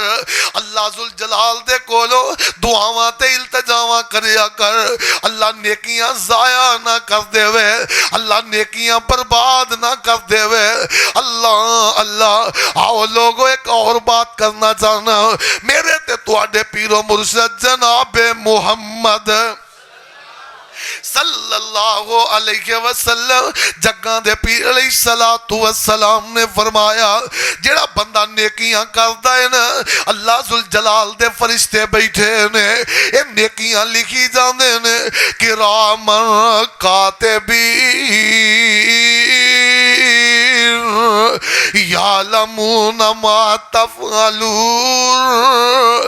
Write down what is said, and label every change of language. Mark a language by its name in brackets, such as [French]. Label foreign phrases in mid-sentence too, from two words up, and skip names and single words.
[Punjabi] اللہ ذو الجلال دے کولو دعاواں تے التجاواں کریا کر. اللہ نیکیاں ضائع نہ کر دیوے، اللہ نیکیاں برباد نہ کر دیوے. अल्लाह अल्लाह। آؤ لوگوں ایک اور بات کرنا چاہنا، میرے تے تہاڈے پیر و مرشد جنابِ محمد [Arabic] صلى الله عليه وسلم [Punjabi] جگاں دے پیر [Arabic] عليه الصلاة والسلام [Punjabi] نے فرمایا، جیہڑا بندہ نیکیاں کردا ہے نا، اللہ ذو الجلال دے فرشتے بیٹھے نے، ایہ نیکیاں لکھی جاندے نے [Arabic] كراماً كاتبين يعلمون ما تفعلون.